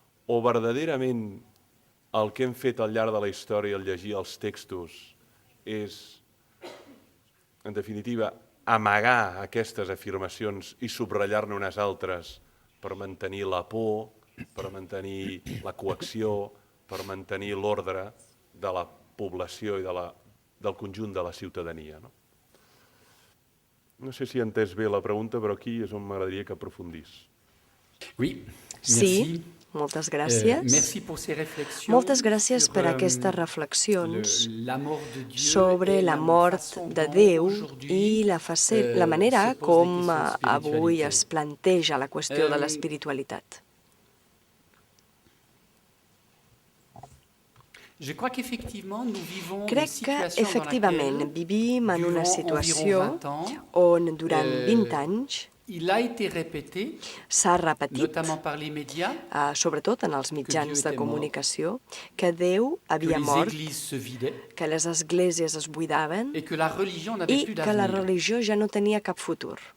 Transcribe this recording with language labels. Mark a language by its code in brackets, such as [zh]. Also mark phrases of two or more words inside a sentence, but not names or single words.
[ca] o verdaderament el que hem fet al llarg de la història al llegir els textos és, en definitiva, amagar aquestes afirmacions i subratllar-ne unes altres per mantenir la por, per mantenir la coacció, per mantenir l'ordre de la població i del conjunt de la ciutadania. No sé si he entès bé la pregunta, però aquí és on m'agradaria que aprofundís. Oui, sí, moltes gràcies. [fr] Merci pour ces réflexions. [ca] Moltes gràcies per aquestes reflexions sobre la mort de Déu i la manera com avui es planteja la qüestió de l'espiritualitat. Crec que, efectivament, vivim en una situació on durant 20 anys s'ha repetit, sobretot en els mitjans de comunicació, que Déu havia mort, que les esglésies es buidaven i que la religió ja no tenia cap futur.